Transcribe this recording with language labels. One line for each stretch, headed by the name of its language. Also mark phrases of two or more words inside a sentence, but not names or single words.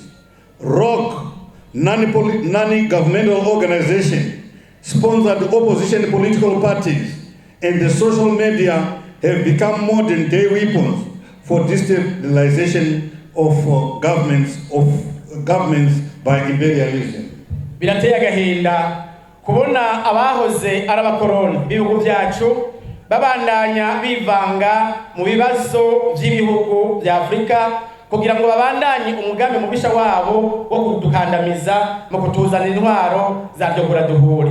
English: ROC, non-governmental organization, sponsored opposition political parties, and the social media have become modern day weapons for destabilization of governments by imperialism.
Rundi: Birateye agahinda kubona abahoze arabakoroni bihugu byacu babandanya bivanga mu bibazo by'ibihugu bya Afrika kugira ngo babandanye umugambi mubisha wabo wo kudukandamiza mu kutuzana intwaro za duhuri.